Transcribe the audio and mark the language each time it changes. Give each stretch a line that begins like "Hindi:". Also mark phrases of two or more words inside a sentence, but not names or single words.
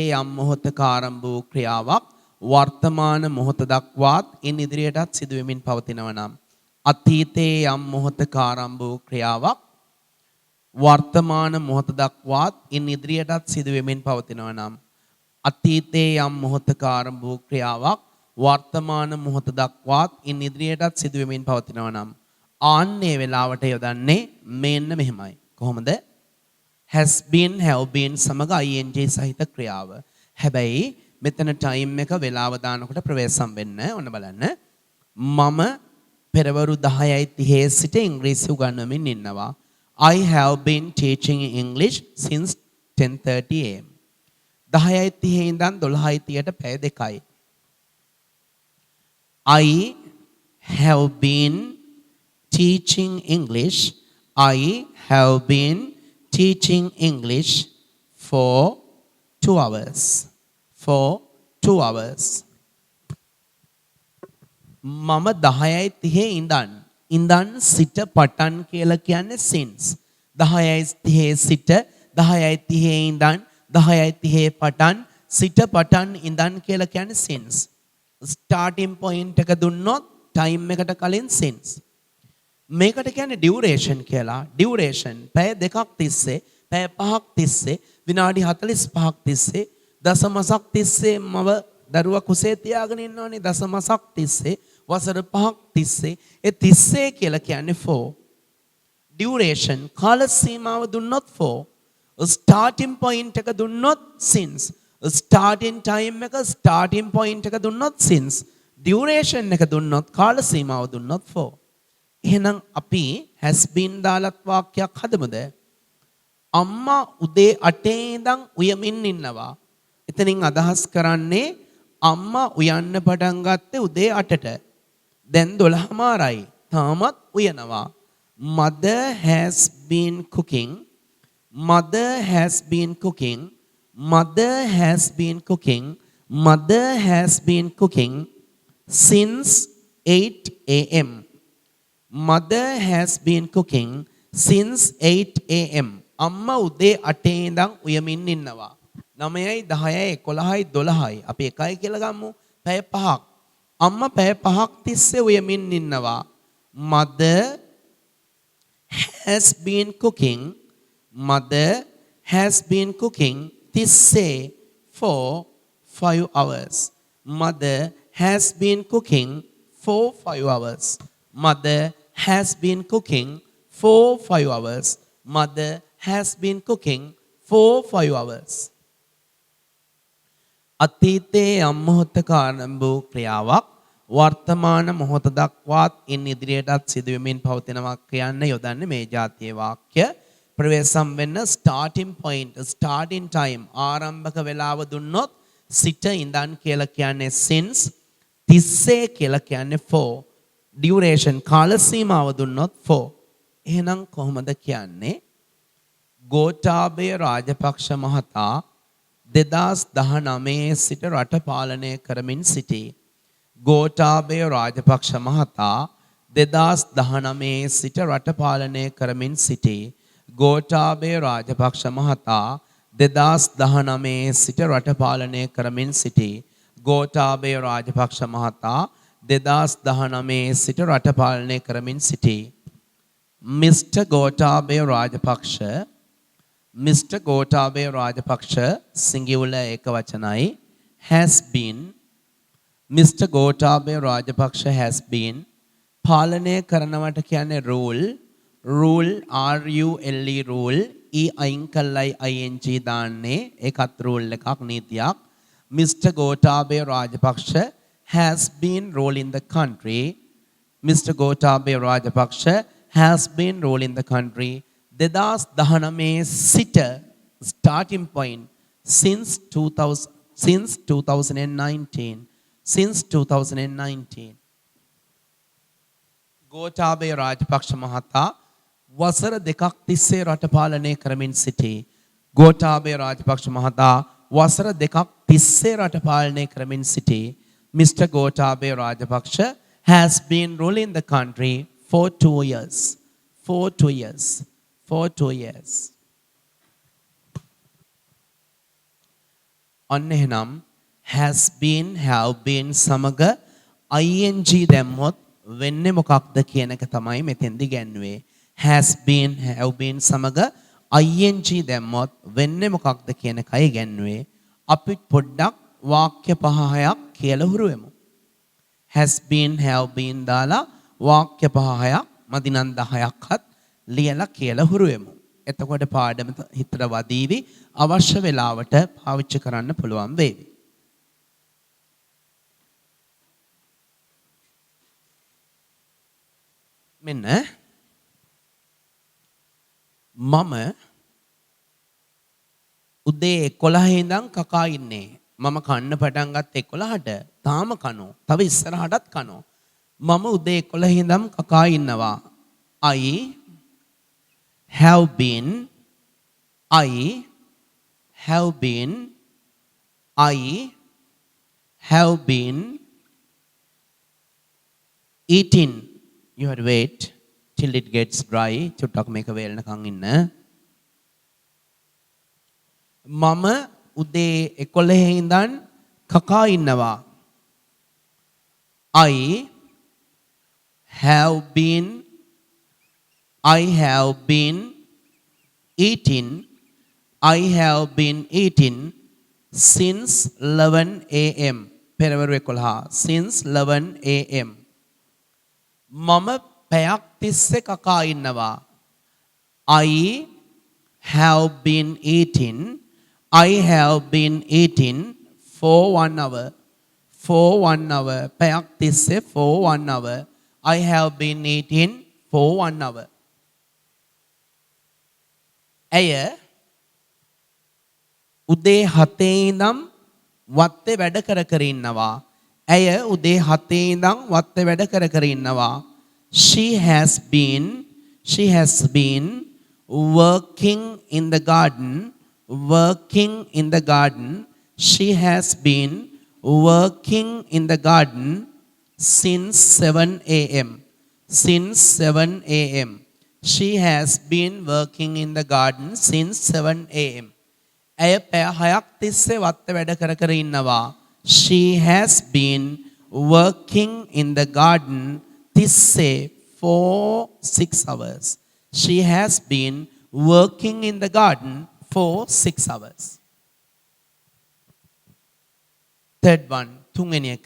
Sinhala: යම් මොහොතක ආරම්භ වූ ක්‍රියාවක් වර්තමාන මොහොත දක්වාත් ඉන් ඉදිරියටත් සිදු වෙමින් පවතිනවා නම් අතීතයේ යම් මොහොතක ආරම්භ වූ ක්‍රියාවක් වර්තමාන මොහොත දක්වාත් ඉන් ඉදිරියටත් සිදු වෙමින් පවතිනවා නම් අතීතයේ යම් මොහොතක ආරම්භ වූ ක්‍රියාවක් වර්තමාන මොහොත දක්වාත් ඉන් ඉදිරියටත් සිදු වෙමින් පවතිනවා නම් ආන්නේ වෙලාවට යොදන්නේ මෙන්න මෙහෙමයි. කොහොමද?
English: has been, have been
Sinhala: සමග ing සහිත ක්‍රියාව. හැබැයි මෙතන ටයිම් එක වෙලාව දානකොට ප්‍රවේශම් වෙන්න ඕන බලන්න. මම පෙරවරු 10:30 සිට ඉංග්‍රීසි උගන්වමින් ඉන්නවා.
English: I have been teaching English since 10:30 am.
Sinhala: 10:30 ඉඳන් 12:30ට පැය දෙකයි.
English: I have been teaching English. I have been teaching English for 2 hours. For 2 hours.
Sinhala: මම 10:30 ඉඳන් සිට පටන් කියලා කියන්නේ since. 10:30 සිට 10:30 ඉඳන් 10:30 පටන් සිට පටන් ඉඳන් කියලා කියන්නේ since.
English: starting point
Sinhala: එක දුන්නොත් time එකට කලින් since. මේකට කියන්නේ duration කියලා. duration පැය දෙකක් තිස්සේ, පැය පහක් තිස්සේ, විනාඩි 45ක් තිස්සේ, දසමසක් තිස්සේ මව දරුවා කුසේ තියාගෙන ඉන්නවනේ දසමසක් තිස්සේ, වසර 5ක් තිස්සේ. ඒ තිස්සේ කියලා කියන්නේ for. duration කාල සීමාව දුන්නොත් for.
English: starting point
Sinhala: එක දුන්නොත් since.
English: starting time
Sinhala: එක
English: starting point
Sinhala: එක දුන්නොත් since. duration එක දුන්නොත් කාල සීමාව දුන්නොත් for. එහෙනම් අපි
English: has been
Sinhala: දාලත් වාක්‍යයක් හදමුද? අම්මා උදේ 8 ඉඳන් උයමින් ඉන්නවා. එතනින් අදහස් කරන්නේ අම්මා උයන්න පටන් ගත්තේ උදේ 8ට. දැන් 12:00යි. තාමත් උයනවා.
English: Mother has been cooking. Mother has been cooking. Mother has been cooking. Mother has been cooking since 8 am. Mother has been cooking since 8 am.
Sinhala: අම්මා උදේ 8 ඉඳන් උයමින් ඉන්නවා. 9යි 10යි 11යි 12යි. අපි 1යි කියලා ගමු. පැය 5ක්. අම්මා පැය 5ක් තිස්සේ උයමින් ඉන්නවා.
English: Mother has been cooking. Mother has been cooking තිස්සේ for 5 hours. Mother has been cooking for 5 hours. Mother has been cooking for 5 hours. Mother has been cooking for 5 hours.
Sinhala: අතීතයේ යම් මොහොතක ආරම්භ වූ ක්‍රියාවක් වර්තමාන මොහොත දක්වාත් ඉන් ඉදිරියටත් සිදු වෙමින් පවතිනවා කියන්න යොදන්නේ මේ જાතියේ වාක්‍ය. ප්‍රවේශම් වෙන්න
English: starting point, starting time
Sinhala: ආරම්භක වේලාව දුන්නොත් සිට ඉඳන් කියලා කියන්නේ since. තිස්සේ කියලා කියන්නේ for. duration කාල සීමාව දුන්නොත් for. එහෙනම් කොහොමද කියන්නේ? ගෝඨාභය රාජපක්ෂ මහතා 2019 සිට රට පාලනය කරමින් සිටී. ගෝඨාභය රාජපක්ෂ මහතා 2019 සිට රට පාලනය කරමින් සිටී. ගෝඨාභය රාජපක්ෂ මහතා 2019 සිට රට පාලනය කරමින් සිටී. ගෝඨාභය රාජපක්ෂ මහතා 2019 සිට රට පාලනය කරමින් සිටී.
English: Mr. Gotabaya Rajapaksa, Mr. Gotabaya Rajapaksa singular ekavachanai has been. Mr. Gotabaya Rajapaksa has been.
Sinhala: පාලනය කරනවට කියන්නේ rule. Rule RULE rule. E අයින් කළයි ING දාන්නේ. ඒකත් rule එකක් නීතියක්.
English: Mr. Gotabaya Rajapaksa has been ruling the country. Mr. Gotabaya Rajapaksa has been ruling the country
Sinhala: 2019 සිට
English: starting point since 2019 since 2019
Sinhala: ගෝඨාභය රාජපක්ෂ මහතා වසර දෙකක් තිස්සේ රට පාලනය කරමින් සිටි ගෝඨාභය රාජපක්ෂ මහතා වසර දෙකක් තිස්සේ රට පාලනය කරමින් සිටි Mr.
English: Gotabaya Rajapaksa has been ruling the country for 2 years. For 2 years. For 2 years.
Sinhala: ඔන්න එහෙනම්
English: has been, have been
Sinhala: සමග ing දැම්මොත් වෙන්නේ මොකක්ද කියන එක තමයි මෙතෙන්දි ගැන්නුවේ.
English: has been, have been
Sinhala: සමග ing දැම්මොත් වෙන්නේ මොකක්ද කියන එකයි ගැන්නුවේ. අපි පොඩ්ඩක් වාක්‍ය 5-6ක් කියලා හුරු වෙමු.
English: has been, have been
Sinhala: දාලා වාක්‍ය 5-6ක් මදිනම් 10ක්වත් ලියලා කියලා හුරු වෙමු. එතකොට පාඩම හිතට වදීවි අවශ්‍ය වෙලාවට පාවිච්චි කරන්න පුළුවන් වේවි. මෙන්න මම උදේ 11 ඉඳන් කකා ඉන්නේ. මම කන්න පටන් ගත්ත 11ට තාම කනෝ. තව ඉස්සරහටත් කනෝ. මම උදේ 11 ඉඳන් කකා ඉන්නවා.
English: I have been eating. You have to wait till it gets dry.
Sinhala: චුට්ටක් මේක වේලනකන් ඉන්න. මම උදේ 11 ඉඳන් කකා ඉන්නවා.
English: I have been eating since 11 a.m. පෙරවරු 11 since 11 a.m.
Sinhala: මම පැයක් තිස්සේ කකා ඉන්නවා.
English: I have been eating for 1 hour.
Sinhala: පැයක් තිස්සේ
English: for 1 hour. I have been eating for 1 hour.
Sinhala: ඇය උදේ 7 ඉඳන් වත්තේ වැඩ කර ඉන්නවා. ඇය උදේ 7 ඉඳන් වත්තේ වැඩ කර ඉන්නවා.
English: She has been working in the garden. She has been working in the garden since 7 a.m. She has been working in the garden since 7 a.m.
Sinhala: ඇය පැය 6ක් තිස්සේ වත්තේ වැඩ කර ඉන්නවා.
English: She has been working in the garden තිස්සේ for 6 hours. She has been working in the garden for 6 hours. Third one,
Sinhala: තුන්වෙනි එක.